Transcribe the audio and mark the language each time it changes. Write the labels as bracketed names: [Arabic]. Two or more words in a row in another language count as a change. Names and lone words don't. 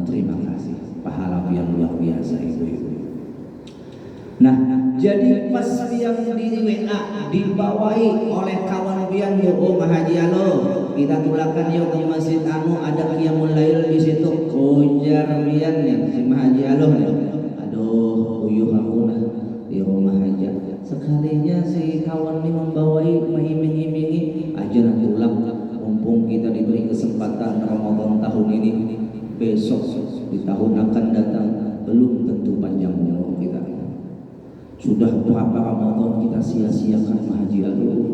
[Banjar] Terima kasih, pahala yang luar biasa ibu-ibu. Nah, jadi pas yang di WA dibawahi oleh kawan pian, oh Mahaji Alo, kita tulakan yuk ke masjid anu ada [Arabic] qiyamul lail [Banjar] di situ. Ujar pian nih si Mahaji Alo nih. Aduh, uyuh aku lah di rumah aja. Sekalinya si kawan ini membawahi mengiming-imingi aja nanti ulang. [Indonesian] Mumpung kita diberi kesempatan Ramadan tahun ini, besok di tahun akan datang belum tentu panjang umur kita. Sudah berapa Ramadan kita sia-siakan Mahaji Alo.